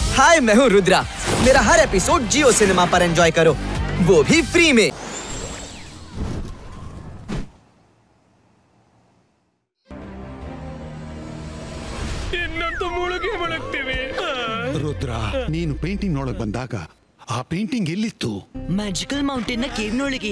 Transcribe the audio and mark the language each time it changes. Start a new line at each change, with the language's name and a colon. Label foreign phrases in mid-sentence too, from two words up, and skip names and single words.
Hindi: हाय, मैं हूँ रुद्रा। मेरा हर एपिसोड जियो सिनेमा पर एंजॉय करो, वो भी फ्री में।
Kannada: ಇನ್ನಂತೂ ಮುಳುಗಿ ಮುಳುಗ್ತೀವಿ. ರುದ್ರ, ನೀನು ಪೇಂಟಿಂಗ್ ನೋಡಕ್ ಬಂದಾಗ ಆ ಪೇಂಟಿಂಗ್ ಎಲ್ಲಿತ್ತು?
English: magical mountain
Kannada: ನ ಕೇವ್ನೊಳಗೆ.